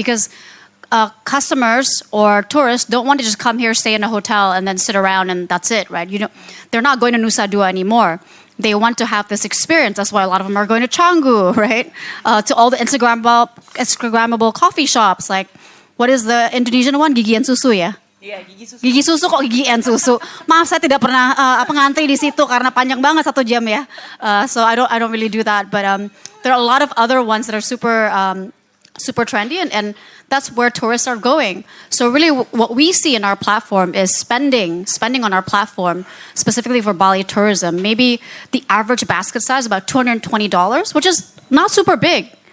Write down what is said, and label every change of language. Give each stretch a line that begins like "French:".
English: Because customers or tourists don't want to just come here, stay in a hotel, and then sit around and that's it, right? They're not going to Nusa Dua anymore. They want to have this experience. That's why a lot of them are going to Canggu, right? To all the Instagrammable coffee shops. Like, what is the Indonesian one? Gigi and Susu, ya? Yeah, gigi susu.
Indonesian: Gigi susu kok gigi and susu. Maaf, saya tidak pernah ngantri di situ karena panjang banget 1 jam ya.
English: So I don't really do that. But there are a lot of other ones that are super trendy, and that's where tourists are going. So really what we see in our platform is spending on our platform, specifically for Bali tourism. Maybe the average basket size is about $220, which is not super big.